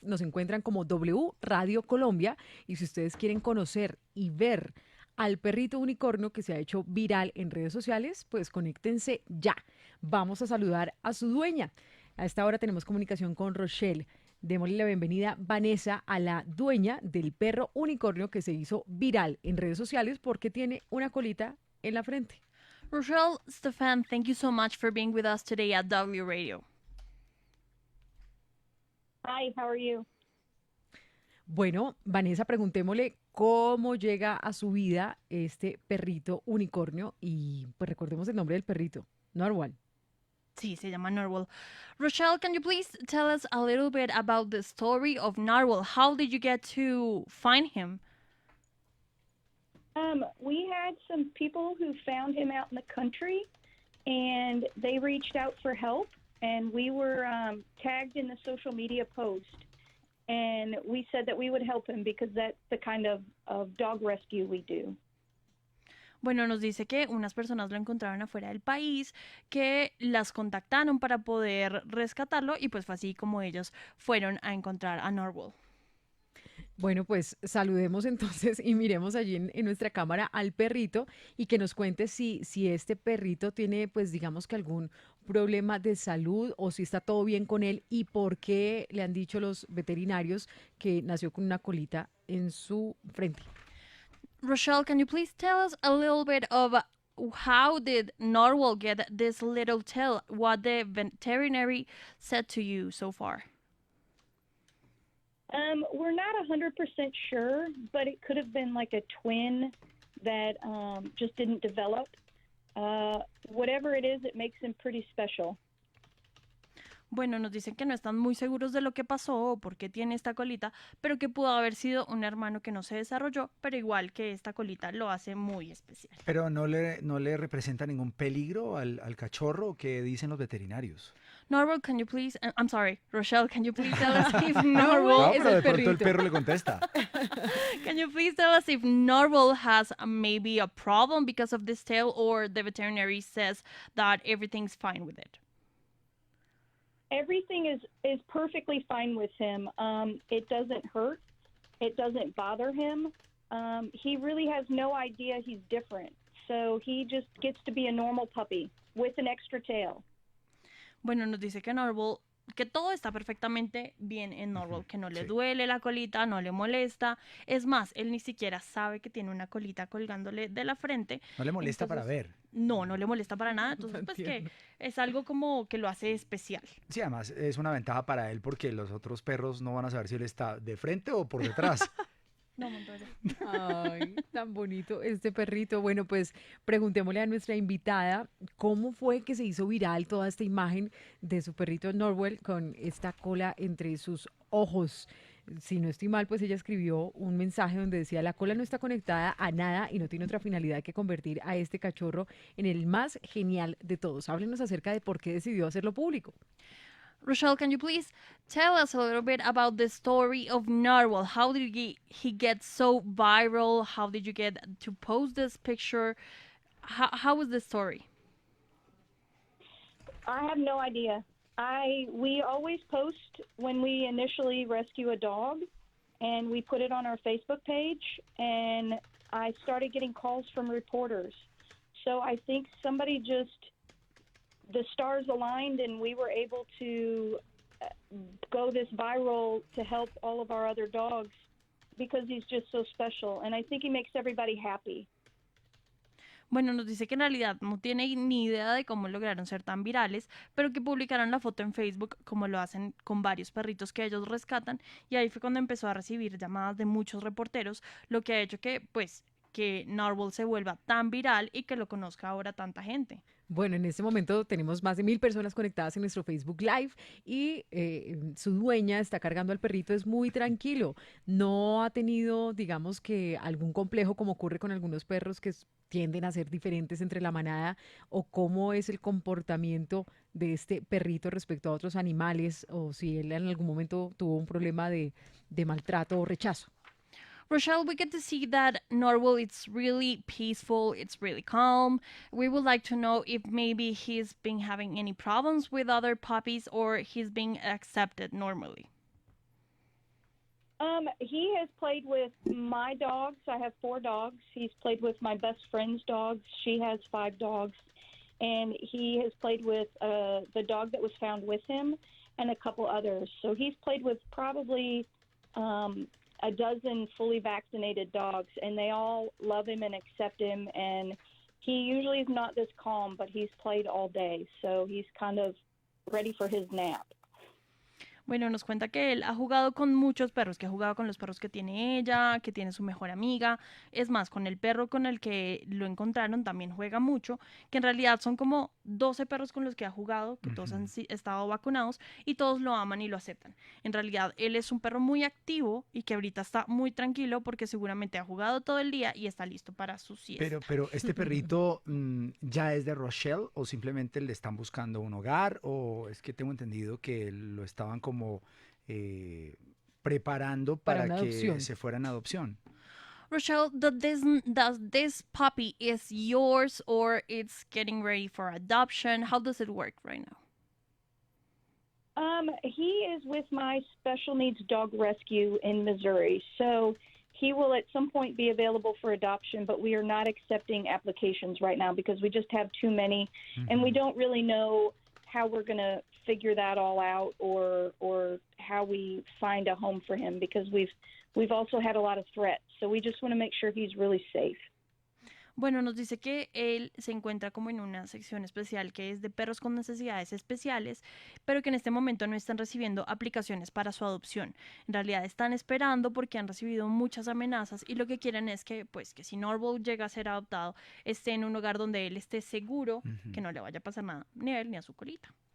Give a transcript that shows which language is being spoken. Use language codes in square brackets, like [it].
[es] Nos encuentran como W Radio Colombia. Y si ustedes quieren conocer y ver al perrito unicornio que se ha hecho viral en redes sociales, pues conéctense ya. Vamos a saludar a su dueña. A esta hora tenemos comunicación con Rochelle. Démosle la bienvenida, Vanessa, a la dueña del perro unicornio que se hizo viral en redes sociales porque tiene una colita en la frente. [en] Rochelle, Stefan, thank you so much for being with us today at W Radio. Hi, how are you? [es] Bueno, Vanessa, preguntémosle cómo llega a su vida este perrito unicornio y pues recordemos el nombre del perrito, Narwhal. Sí, se llama Narwhal. [en] Rochelle, can you please tell us a little bit about the story of Narwhal? How did you get to find him? We had some people who found him out in the country, and they reached out for help, and we were tagged in the social media post, and we said that we would help him because that's the kind of dog rescue we do. [es] Bueno, nos dice que unas personas lo encontraron afuera del país, que las contactaron para poder rescatarlo y pues fue así como ellos fueron a encontrar a Narwhal. Bueno, pues saludemos entonces y miremos allí en nuestra cámara al perrito y que nos cuente si este perrito tiene, pues digamos que algún problema de salud o si está todo bien con él y por qué le han dicho los veterinarios que nació con una colita en su frente. [en] Rochelle, can you please tell us a little bit of how did Narwhal get this little tail? What the veterinary said to you so far? We're not 100% sure, but it could have been like a twin that just didn't develop. Whatever it is, it makes him pretty special. [es] Bueno, nos dicen que no están muy seguros de lo que pasó o por qué tiene esta colita, pero que pudo haber sido un hermano que no se desarrolló, pero igual que esta colita lo hace muy especial. Pero no le representa ningún peligro al cachorro que dicen los veterinarios. [en] Narwhal, can you please, I'm sorry, Rochelle, can you please tell us if [es] No, Narwhal es pero el de pronto el perrito. perro le contesta. [en] Can you please tell us if Narwhal has maybe a problem because of this tail, or the veterinary says that everything's fine with it? Everything is perfectly fine with him. It doesn't hurt. It doesn't bother him. He really has no idea he's different. So he just gets to be a normal puppy with an extra tail. [es] Bueno, nos dice que Narwhal, que todo está perfectamente bien en Narwhal, que no le duele la colita, no le molesta. Es más, él ni siquiera sabe que tiene una colita colgándole de la frente. No le molesta Entonces, para ver. No le molesta para nada. Entonces, pues que Entiendo. es algo como que lo hace especial. Sí, además es una ventaja para él porque los otros perros no van a saber si él está de frente o por detrás. No, Montoya. Ay, tan bonito este perrito. Bueno, pues preguntémosle a nuestra invitada cómo fue que se hizo viral toda esta imagen de su perrito Narwhal con esta cola entre sus ojos. Si no estoy mal, pues ella escribió un mensaje donde decía: la cola no está conectada a nada y no tiene otra finalidad que convertir a este cachorro en el más genial de todos. Háblenos acerca de por qué decidió hacerlo público. [en] Rochelle, can you please tell us a little bit about the story of Narwhal? How did he get so viral? How did you get to post this picture? How was the story? I have no idea. We always post when we initially rescue a dog, and we put it on our Facebook page, and I started getting calls from reporters. So I think somebody the stars aligned, and we were able to go this viral to help all of our other dogs because he's just so special, and I think he makes everybody happy. [es] Bueno, nos dice que en realidad no tiene ni idea de cómo lograron ser tan virales, pero que publicaron la foto en Facebook como lo hacen con varios perritos que ellos rescatan, y ahí fue cuando empezó a recibir llamadas de muchos reporteros, lo que ha hecho que pues que Narwhal se vuelva tan viral y que lo conozca ahora tanta gente? Bueno, en este momento tenemos más de 1.000 personas conectadas en nuestro Facebook Live y su dueña está cargando al perrito, es muy tranquilo. No ha tenido, digamos que algún complejo como ocurre con algunos perros que tienden a ser diferentes entre la manada o cómo es el comportamiento de este perrito respecto a otros animales o si él en algún momento tuvo un problema de maltrato o rechazo. [en] Rochelle, we get to see that Narwhal it's really peaceful, it's really calm. We would like to know if maybe he's been having any problems with other puppies or he's being accepted normally. He has played with my dogs. I have 4 dogs. He's played with my best friend's dogs. She has 5 dogs. And he has played with the dog that was found with him and a couple others. So he's played with probably a dozen fully vaccinated dogs, and they all love him and accept him. And he usually is not this calm, but he's played all day. So he's kind of ready for his nap. [es] Bueno, nos cuenta que él ha jugado con muchos perros, que ha jugado con los perros que tiene ella, que tiene su mejor amiga. Es más, con el perro con el que lo encontraron también juega mucho, que en realidad son como 12 perros con los que ha jugado, que todos han estado vacunados y todos lo aman y lo aceptan. En realidad, él es un perro muy activo y que ahorita está muy tranquilo porque seguramente ha jugado todo el día y está listo para su siesta. Pero ¿este perrito ya es de Rochelle o simplemente le están buscando un hogar? O es que tengo entendido que lo estaban como preparando para que adopción. se fuera en adopción. [en] Rochelle, does this puppy is yours or it's getting ready for adoption? How does it work right now? He is with my special needs dog rescue in Missouri. So he will at some point be available for adoption, but we are not accepting applications right now because we just have too many, and we don't really know how we're going to figure that all out or how we find a home for him because we've also had a lot of threats. So we just want to make sure he's really safe. [es] Bueno, nos dice que él se encuentra como en una sección especial que es de perros con necesidades especiales, pero que en este momento no están recibiendo aplicaciones para su adopción. En realidad están esperando porque han recibido muchas amenazas y lo que quieren es que, pues, que si Narwhal llega a ser adoptado, esté en un lugar donde él esté seguro, que no le vaya a pasar nada ni a él ni a su colita.